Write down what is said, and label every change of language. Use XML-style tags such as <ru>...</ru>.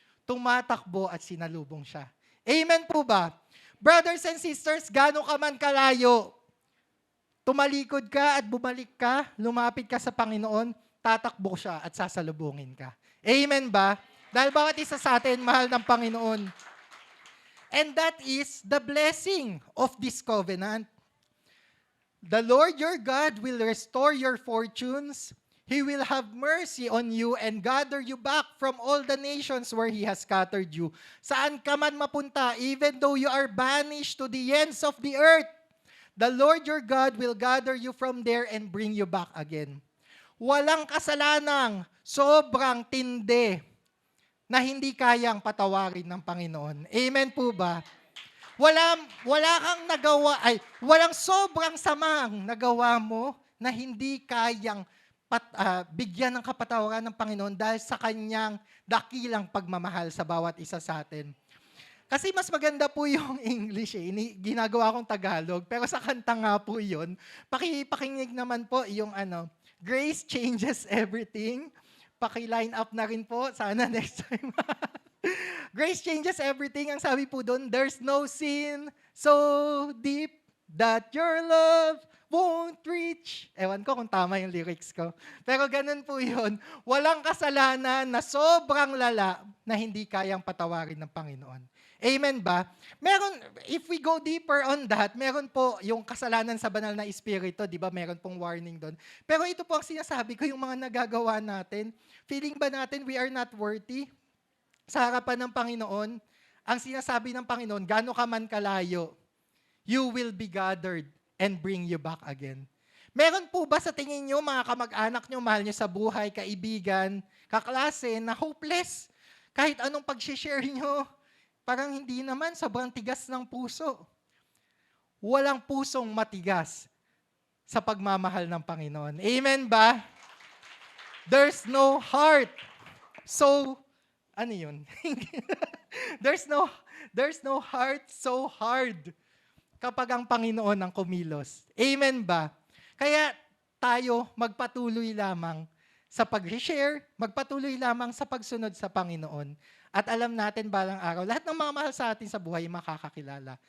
<tl>Tumatakbo at sinalubong siya. Amen po ba?</tl> <en>Brothers and sisters,</en> <tl>gaano ka man kalayo, tumalikod ka at bumalik ka, lumapit ka sa Panginoon, tatakbo siya at sasalubungin ka. Amen ba? Dahil bawat isa sa atin, mahal ng Panginoon.</tl> <en>And that is the blessing of this covenant. The Lord your God will restore your fortunes. He will have mercy on you and gather you back from all the nations where He has scattered you.</en> <tl>Saan ka man mapunta,</tl> <en>even though you are banished to the ends of the earth, the Lord your God will gather you from there and bring you back again.</en> <tl>Walang kasalanang sobrang tindi na hindi kayang patawarin ng Panginoon. Amen po ba? Wala kang nagawa, walang sobrang samang nagawa mo na hindi kayang bigyan ng kapatawaran ng Panginoon dahil sa kanyang dakilang pagmamahal sa bawat isa sa atin. Kasi mas maganda po yung English ginagawa kong Tagalog, pero sa kanta nga po yun, pakinig naman po yung Grace changes everything. Paki-line up na rin po, sana</tl> <en>next time. Grace changes everything.</en> <tl>Ang sabi po doon,</tl> <en>there's no sin so deep that your love won't reach.</en> <tl>Ewan ko kung tama yung lyrics ko. Pero ganun po yun. Walang kasalanan na sobrang lala na hindi kayang patawarin ng Panginoon. Amen ba?</tl> <en>If we go deeper on that,</en> <tl>meron po yung kasalanan sa banal na espiritu, di ba? Meron pong warning doon. Pero ito po ang sinasabi ko, yung mga nagagawa natin.</tl> <en>Feeling</en> <tl>ba natin</tl> <en>we are not worthy?</en> <tl>Sa harapan ng Panginoon, ang sinasabi ng Panginoon, gaano ka man kalayo,</tl> <en>you will be gathered and bring you back again.</en> <tl>Meron po ba sa tingin nyo, mga kamag-anak nyo, mahal nyo sa buhay, kaibigan, kaklase, na hopeless? Kahit anong pag-share nyo, parang hindi naman, sobrang tigas ng puso. Walang pusong matigas sa pagmamahal ng Panginoon. Amen ba?</tl> <en>There's no heart. So,</en> <tl>ano yun?</tl> <en>There's no heart so hard</en> <tl>kapag ang Panginoon ang kumilos. Amen ba? Kaya tayo magpatuloy lamang sa pag-share, magpatuloy lamang sa pagsunod sa Panginoon. At alam natin balang araw, lahat ng mga mahal sa atin sa buhay makakakilala.</tl>